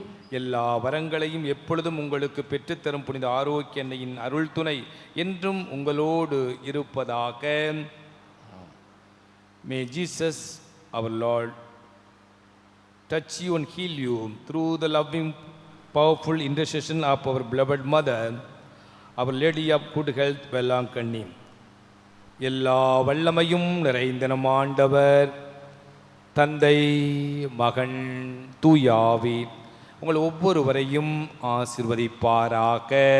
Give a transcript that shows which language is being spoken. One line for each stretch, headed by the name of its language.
Tamil: எல்லா வரங்களையும் எப்பொழுதும் உங்களுக்கு பெற்றுத்தரும் புனித ஆரோக்கிய அன்னையின் அருள் துணை என்றும் உங்களோடு இருப்பதாக.
English: May Jesus, our Lord, touch you and heal you through the loving, powerful intercession of our beloved Mother, Our Lady of Good Health, Velankanni.
Tamil: எல்லா வல்லமையும் நிறைந்த நம் ஆண்டவர் தந்தை, மகன், தூயாவி உங்கள் ஒவ்வொருவரையும் ஆசீர்வதிப்பாராக.